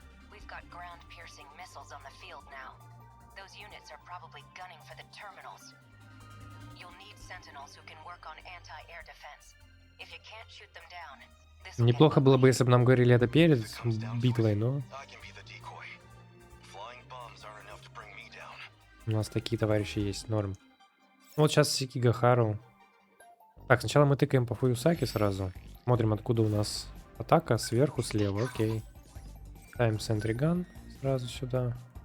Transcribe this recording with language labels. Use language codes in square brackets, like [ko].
[en] We've got ground-piercing missiles on the field now. Those units are probably gunning for the terminals. You'll need Sentinels who can work on anti-air defense. If you can't shoot them down, this will [ru] Неплохо было бы, если бы нам говорили это перед битвой, но... [en] I can be the decoy. Flying bombs aren't enough to bring me down. [ru] У нас такие товарищи есть, норм. Вот сейчас Сикигахару. Так, сначала мы тыкаем по Фуюсаке сразу. Смотрим, откуда у нас атака. Сверху, слева, окей. Ставим сентриган сразу сюда.